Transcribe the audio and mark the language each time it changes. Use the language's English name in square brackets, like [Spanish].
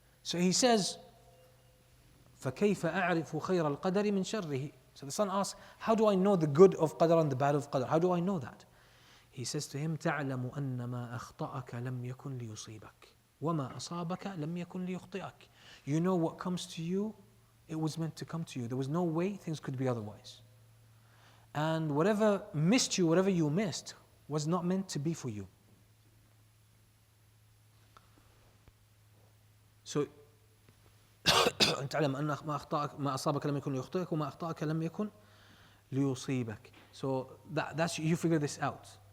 [English] So he says, [Arabic] فكيف أعرف خير القدر من شره. [English] So the son asks, how do I know the good of qadr and the bad of qadr? How do I know that? He says to him, [Arabic] تعلم أن ما أخطأك لم يكن ليصيبك وما أصابك لم يكن ليخطئك. [English] You know what comes to you, it was meant to come to you. There was no way things could be otherwise. And whatever missed you, whatever you missed, was not meant to be for you. [Arabic] So تعلم أن ما أصابك لم يكن ليخطئك وما أخطأك لم يكن ليصيبك. [English] So that's you figure this out.